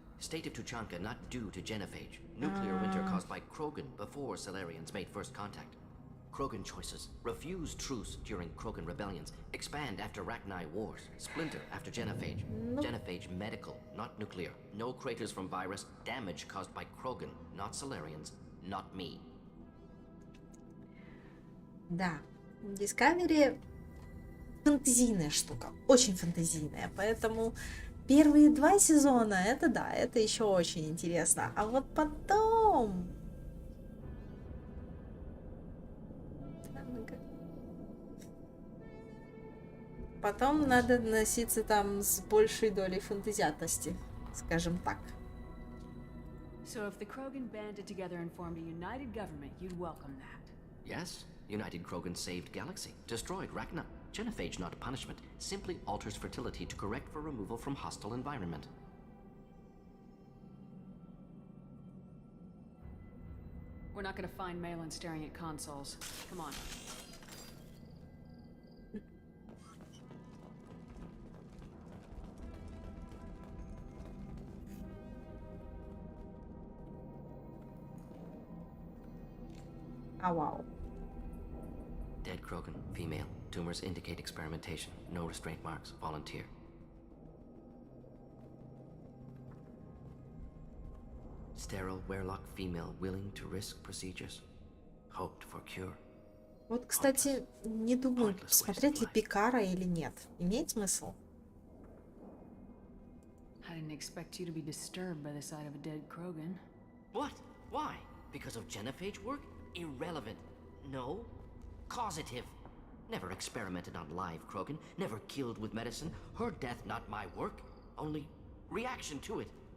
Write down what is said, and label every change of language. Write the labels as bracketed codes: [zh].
[en] State of Tучанке not due to genophage. Nuclear winter caused by Krogan before Salarians made first contact. Krogan choices. Refuse truce during Krogan rebellions. Expand after Rachni wars. Splinter after genophage. Genophage medical, not nuclear. No craters from virus. Damage caused by Krogan, not Salarians, not me. [ru] Да, Discovery фэнтезийная штука, очень фэнтезийная, поэтому первые 2 сезона, это да, это еще очень интересно, а вот потом... Потом надо носиться там с большей долей фантазиатности, скажем так. [en] So if the Krogan banded together and formed a united government, you'd welcome that. Yes, United Krogan saved Galaxy, destroyed Rachni. Genophage not a punishment, simply alters fertility to correct for removal from hostile environment. We're not gonna find Malin staring at consoles. Come on. [ru] А, вау. [en] Dead Krogan, female. Tumors indicate experimentation. No restraint marks. Volunteer. Sterile Werlock female willing to risk procedures. Hoped for cure. [ru] Вот, кстати, не думаю, смотреть ли Пикара или нет. Имеет смысл? [en] I didn't expect you to be disturbed by the sight of a dead Krogan. What? Why? Because of genophage work? Irrelevant. No. Causative. Never experimented on live Krogan. Never killed with medicine. Her death not my work. Only reaction to it.